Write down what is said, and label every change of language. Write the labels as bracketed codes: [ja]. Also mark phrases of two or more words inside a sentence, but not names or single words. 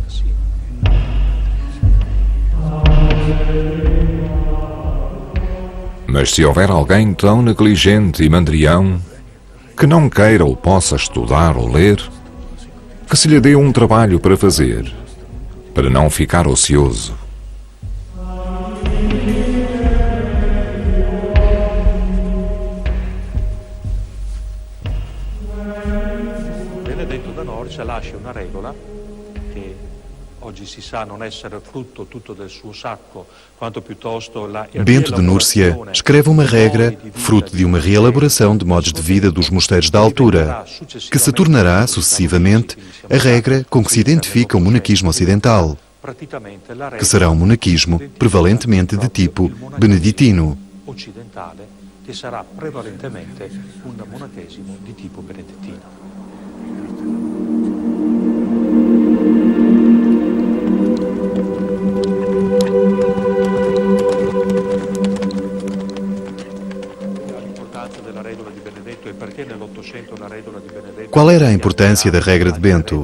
[pt] Mas se houver alguém tão negligente e mandrião que não queira ou possa estudar ou ler, que se lhe dê um trabalho para fazer, para não ficar ocioso. [it] Benedetto da Norcia lascia una regola che oggi si sa non essere frutto tutto del suo sacco, quanto piuttosto la [pt] Bento de Núrcia escreve uma regra, fruto de uma reelaboração de modos de vida dos mosteiros da altura, que se tornará, sucessivamente, a regra com que se identifica o monaquismo ocidental, que será um monaquismo prevalentemente de tipo beneditino. [it] occidentale, che sarà prevalentemente un monachesimo di tipo benedettino. [pt] Qual era a importância da regra de Bento?